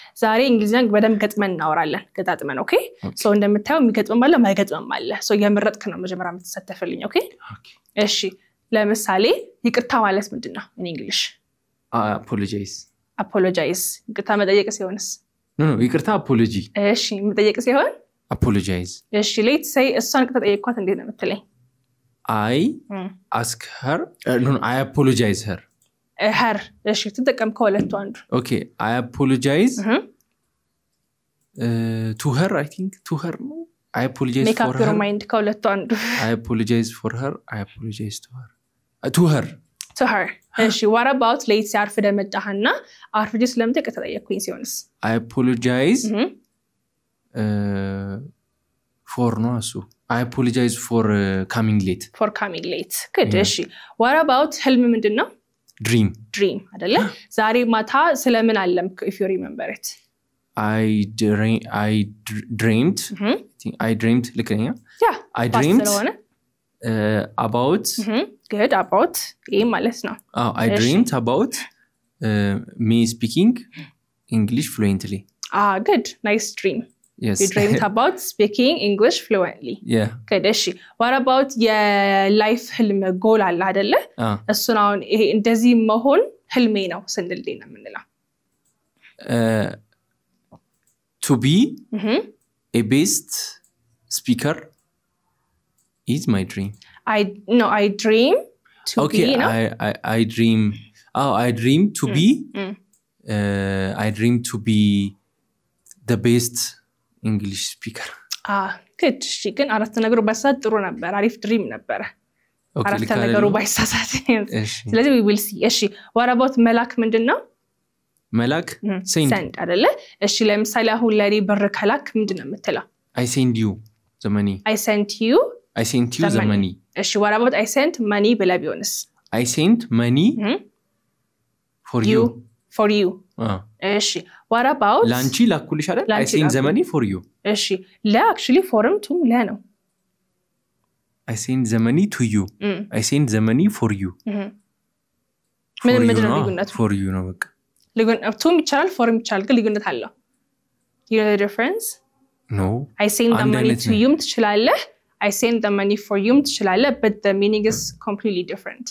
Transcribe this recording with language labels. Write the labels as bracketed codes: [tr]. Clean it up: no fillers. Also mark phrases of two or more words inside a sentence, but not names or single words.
[am] ዛሬ እንግሊዝኛ በደንብ ገጥመን እናወራለን ገጣጥመን ኦኬ ሶ እንደምታየው የሚገጥመን ማለት ማይገጥመን ማለት ሶ የምረጥክ ነው መጀመሪያ የምትሳተፈልኝ ኦኬ እሺ ለምሳሌ ይቅርታ ማለት ምንድነው [en] in English apologize [am] ይቅርታ መጠየቅ ሲሆንስ [en] no ይቅርታ apology [am] እሺ መጠየቅ ሲሆን [en] apologize [am] እሺ [en] let's say [am] እሷን ከተጠየቅኳት እንዴት ነው የምትለኝ [en] I ask her no I apologize her [am] her እሺ ተጠቀም ከሁለቱ አንዱ [en] okay I apologize to her I think to her no I apologize make for up your mind [am] ከሁለቱ አንዱ [en] I apologize for her I apologize to her [am] እሺ [en] what about let's say [am] አርፍደ መጣህና አርፍጂ ስለምትጠይቅ ተጠየቅኩኝ ሲሆንስ [en] I apologize for no so I apologize for coming late good እሺ what about [am] ህልም ምንድነው [en] dream አይደለ [am] ዛሬ ማታ ስለምን አለምክ [en] if you remember it I dreamed I dreamed ልከኛ yeah I dreamed about good about [am] ይሄ ማለት ነው [en] I dreamed about me speaking English fluently good nice dream yes you dreamed about speaking English fluently yeah [am] good እሺ [en] what about your life [am] ህልም goal አለ አይደለ እሱን አሁን ይሄ እንደዚህ መሆን ህልሜ ነው ስንል ነው የምንለው [en] to be a best speaker is my dream I dream to okay, be no I dream I dream to be I dream to be the best English speaker good she can [am] አራት ነገሩ ባይሳት ጥሩ ነበር አሪፍ ድሪም ነበር አራት ነገሩ ባይሳሳት ስለዚህ [en] we will see [am] እሺ [en] what about [am] መላክ ምንድነው መላክ send አይደለ እሺ ለምሳሌ አሁን ለኔ ብር ከላክ ምንድነው የምትለው [en] I send you the money I sent you the money እሺ what about I sent money [am] ብላ ቢሆንስ [en] I sent money for you እሺ what about [am] ላንቺ ላኩልሽ አይደል [en] I sent the money for you [am] እሺ ላ [en] actually form to [am] ላ ነው [en] I sent the money to you I sent the money for you [am] ምን ነው ልዩነቱ [en] for you [am] ነው በቃ ልዩነቱ ይቻላል form ይቻላል ግን ልዩነት አለው [en] you know the difference no I sent the money to you ትችላለህ I sent the money for you ትችላለህ but the meaning is completely different